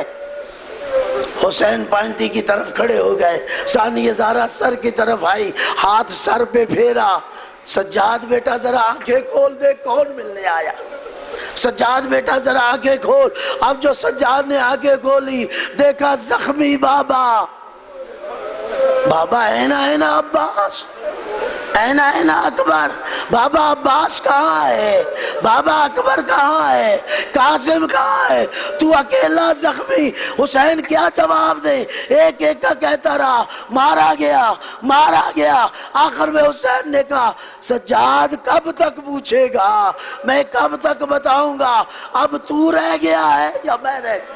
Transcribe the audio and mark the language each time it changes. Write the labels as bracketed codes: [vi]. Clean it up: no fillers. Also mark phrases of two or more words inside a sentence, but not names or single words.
[ur] حسین پانتی کی طرف کھڑے ہو گئے، ثانیہ زہرا سر کی طرف آئی، ہاتھ سر پہ پھیرا، سجاد بیٹا ذرا آنکھیں کھول دے، کون ملنے آیا؟ سجاد بیٹا ذرا آنکھیں کھول۔ اب جو سجاد نے آنکھیں کھولی، دیکھا زخمی بابا۔ بابا اینا اینا عباس، اینا اینا اکبر، بابا عباس کہاں ہے؟ بابا اکبر کہاں ہے؟ قاسم کہاں ہے؟ تو اکیلا زخمی۔ حسین کیا جواب دے؟ ایک ایک کا کہتا رہا، مارا گیا، مارا گیا۔ آخر میں حسین نے کہا، سجاد کب تک پوچھے گا، میں کب تک بتاؤں گا، اب تو رہ گیا ہے یا میں رہ گیا؟